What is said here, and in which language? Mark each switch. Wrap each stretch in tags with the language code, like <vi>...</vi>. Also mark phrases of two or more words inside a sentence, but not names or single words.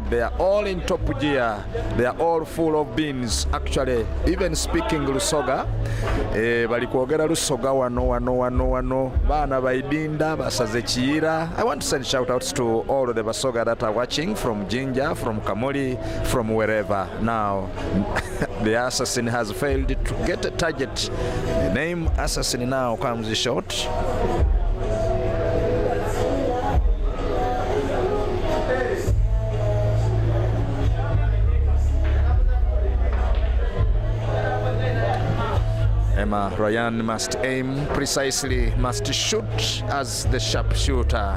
<en>They are all in top gear. They are all full of beans. Actually, even speaking Lusoga,</en> <xog>bali kwogera Lusoga wano baana baidinda basaze Kiira.</xog> <en>I want to send shout outs to all of the Basoga that are watching from Jinja, from Kamuli, from wherever. Now the assassin has failed to get a target. The name assassin now comes short. Emma Ryan must aim precisely, must shoot as the sharpshooter.</en>